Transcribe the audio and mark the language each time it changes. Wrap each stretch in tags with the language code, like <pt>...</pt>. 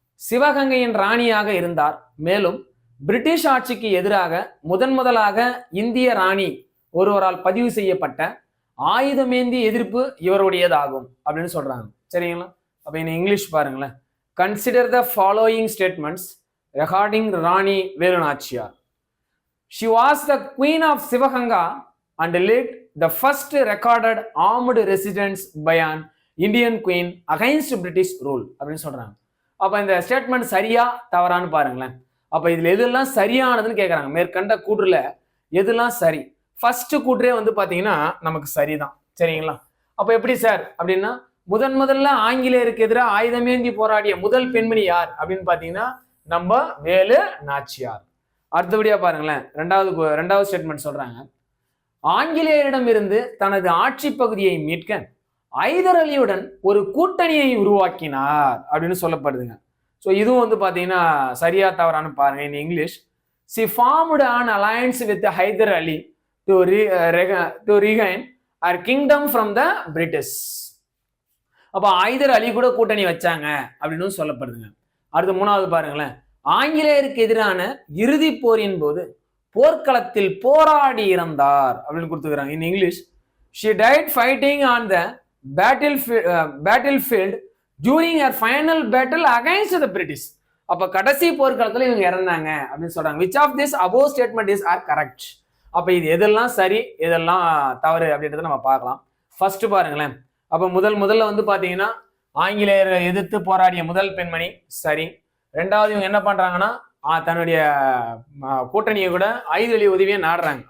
<ta>சிவகங்கையின் ராணியாக இருந்தார். மேலும் பிரிட்டிஷ் ஆட்சிக்கு எதிராக முதலாக இந்திய ராணி ஒருவரால் பதிவு செய்யப்பட்ட ஆயுதமேந்தி எதிர்ப்பு இவருடையதாகும் அப்படின்னு சொல்றாங்க, சரிங்களா? அப்ப இங்கிலீஷ் பாருங்களேன்.</ta> <en>Consider the following statements regarding Rani Velu Nachiyar. She was the queen of Sivaganga and led the first recorded armed resistance by an Indian queen against British rule</en> <ta>அப்படின்னு சொல்றாங்க. அப்ப இந்த ஸ்டேட்மெண்ட் சரியா தவறான்னு பாருங்களேன். அப்ப இதுல எதெல்லாம் சரியானதுன்னு கேட்கறாங்க. மேற்கண்ட கூற்றுல எதெல்லாம் சரி? ஃபர்ஸ்ட் கூற்றே வந்து பாத்தீங்கன்னா நமக்கு சரிதான், சரிங்களா? அப்ப எப்படி சார் அப்படின்னா முதல்ல ஆங்கிலேயருக்கு எதிராக ஆயுதமேந்தி போராடிய முதல் பெண்மணி யார் அப்படின்னு பாத்தீங்கன்னா நம்ம வேலு நாச்சியார். அடுத்தபடியா பாருங்களேன், ரெண்டாவது ஸ்டேட்மெண்ட் சொல்றாங்க, ஆங்கிலேயரிடம் இருந்து தனது ஆட்சி பகுதியை மீட்க ஐதர் அலியுடன் ஒரு கூட்டணியை உருவாக்கினார் அப்படின்னு சொல்லப்படுதுங்க. ஸோ இதுவும் வந்து பாத்தீங்கன்னா சரியா தவறான்னு பாருங்க.</ta> <en>In English, she formed an alliance with Hyder Ali to regain her kingdom from the British.</en> <ta>அப்ப ஐதர் அலி கூட கூட்டணி வச்சாங்க அப்படின்னு சொல்லப்படுதுங்க. அடுத்து 3வது பாருங்களேன், ஆங்கிலேயருக்கு எதிரான இறுதி போரின் போது போர்க்களத்தில் போராடி இறந்தார் அப்படின்னு கொடுத்துக்கிறாங்க.</ta> <en>In English, she died fighting on the battlefield during her final battle against the British.</en> <ta>அப்ப கடைசி போர்க்களத்துல இவங்க இறந்தாங்க அப்படின்னு சொல்றாங்க.</ta> <en>which of this above statement is are correct?</en> <ta>அப்ப இது எதெல்லாம் சரி எதெல்லாம் தவறு அப்படின்றத நம்ம பார்க்கலாம். ஃபர்ஸ்ட் பாருங்களேன், அப்ப முதல்ல வந்து பாத்தீங்கன்னா ஆங்கிலேயரை எதிர்த்து போராடிய முதல் பெண்மணி சரி. ரெண்டாவது இவங்க என்ன பண்றாங்கன்னா தன்னுடைய கூட்டணியை கூட ஐதர் அலி உதவியை நாடுறாங்க.</ta>